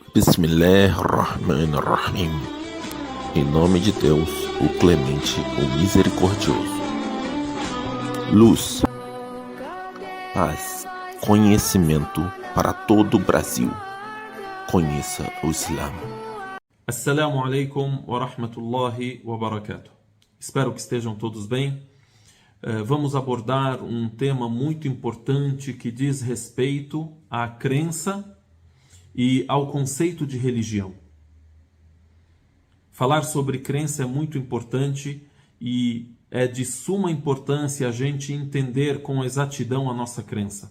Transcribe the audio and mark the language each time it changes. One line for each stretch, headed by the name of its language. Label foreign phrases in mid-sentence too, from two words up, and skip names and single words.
Arabic: Bismillahirrahmanirrahim.
Portuguese: Em nome de Deus, o Clemente, o Misericordioso. Luz, paz, conhecimento para todo o Brasil. Conheça o Islã.
Arabic: السلام عليكم ورحمة الله وبركاته.
Portuguese: Espero que estejam todos bem. Vamos abordar um tema muito importante que diz respeito à crença e ao conceito de religião. Falar sobre crença é muito importante e é de suma importância a gente entender com exatidão a nossa crença.